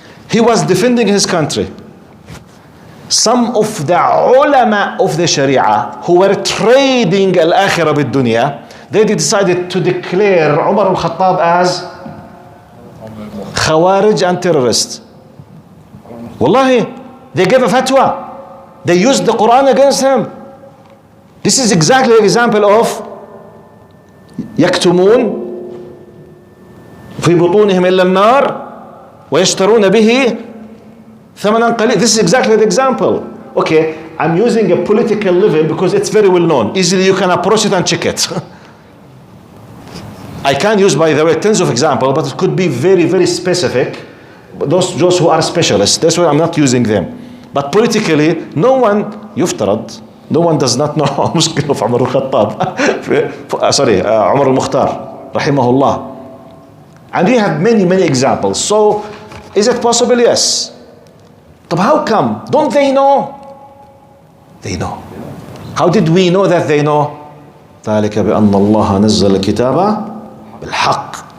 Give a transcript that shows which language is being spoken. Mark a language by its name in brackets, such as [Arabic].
[English] He was defending his country. Some of the ulama of the Sharia who were trading al-akhirah bid-dunya, they decided to declare Umar al-Khattab as Khawarij and terrorist. Wallahi, they gave a fatwa. They used the Quran against him. This is exactly an example of [Arabic] يكتمون في بطونهم إلا النار ويشترون به ثمنا قليل. [English] This is exactly the example. Okay, I'm using a political level because it's very well known. Easily you can approach it and check it. I can use, by the way, tens of examples, but it could be very, very specific. Those who are specialists, that's why I'm not using them. But politically, no one يفترض, no one does not know [Arabic] مشكلة في عمر الخطاب. [English] Sorry, [Arabic] عمر المختار رحمه الله. [English] And we have many, many examples. So, is it possible? Yes. But how come? Don't they know? They know. How did we know that they know? [Arabic] ذلك بأن الله نزل الكتاب بالحق.